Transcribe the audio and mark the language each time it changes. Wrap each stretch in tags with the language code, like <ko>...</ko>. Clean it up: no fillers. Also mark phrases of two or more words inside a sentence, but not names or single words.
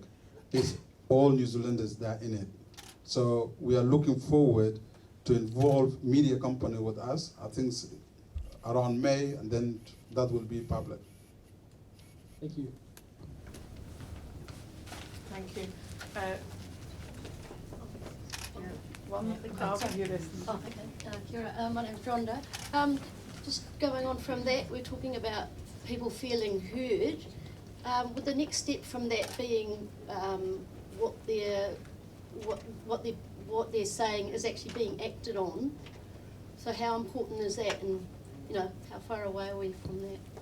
<en>It's all New Zealanders that are in it. So we are looking forward to involve media company with us. I think around May, and then that will be public. Thank you. Thank you. I'll give you this. Oh, okay.</en> <mi>Kia ora.</mi> <en>My name's Rhonda. Just going on from that, we're talking about people feeling heard. With the next step from that being what they're saying is actually being acted on. So how important is that, and how far away are we from that?</en>